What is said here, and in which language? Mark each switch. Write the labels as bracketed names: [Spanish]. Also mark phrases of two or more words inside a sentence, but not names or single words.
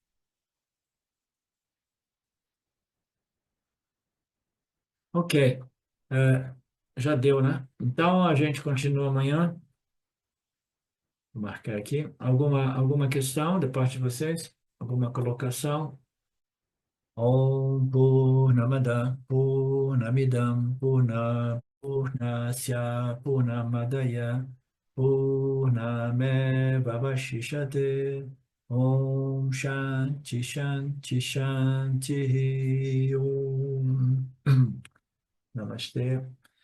[Portuguese] Ok, já deu, né? Então, a gente continua amanhã. Vou marcar aqui. Alguma questão da parte de vocês? Alguma colocação? [Sanskrit] Om Purnamada Purnamidam Purnasya Purnamadaya Purnameva Vashishate Om Shanti Shanti Shanti Om Namaste.